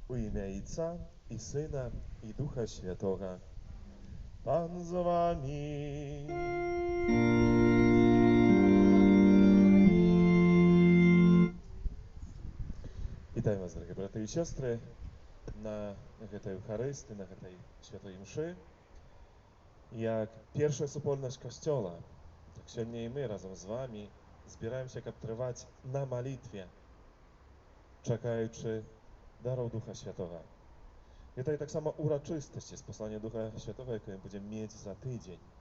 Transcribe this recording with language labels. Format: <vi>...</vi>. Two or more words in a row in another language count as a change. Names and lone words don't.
<uk>ім'я Отця і Сина, і Духа Святого. Пан з вами. Вітаю вас, дорогі брати і сестри,</uk> <be>на гэтай Евхарыстыі, на гэтай святой мшы. Як першая супольнасць касцёла, так сёння і мы разам</be> <uk>з вами</uk> <be>збіраемся, каб трываць на малітве, чакаючы дароў Духа Святого. Гэта і таксама урачыстасці з паслання Духа Святого, якое будзем мець за тыдзень.</be>